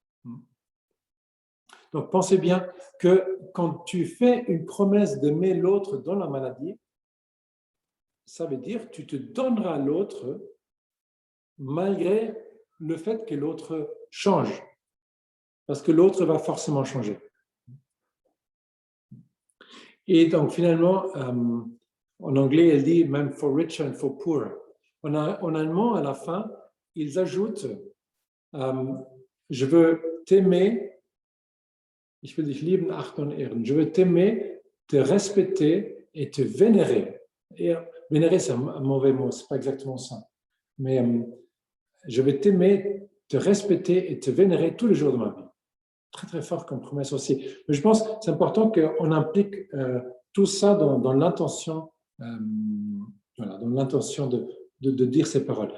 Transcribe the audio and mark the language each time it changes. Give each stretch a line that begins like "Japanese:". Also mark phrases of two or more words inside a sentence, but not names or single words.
French: Donc, pensez bien que quand tu fais une promesse d'aimer l'autre dans la maladie, ça veut dire que tu te donneras à l'autre malgré le fait que l'autre change. Parce que l'autre va forcément changer. Et donc, finalement, en anglais, elle dit même
English: for rich and for poor.
French: En allemand, à la fin, ils ajoutent je veux t'aimer,
German: ich will dich lieben, achten und ehren.
French: Je veux t'aimer, te respecter et te vénérer. Et vénérer, c'est un mauvais mot, c'est pas exactement ça. Mais je vais t'aimer, te respecter et te vénérer tous les jours de ma vie. très, très fort comme promesse aussi. Mais je pense que c'est important qu'on implique tout ça dans l'intention voilà, dans l'intention de dire ces paroles.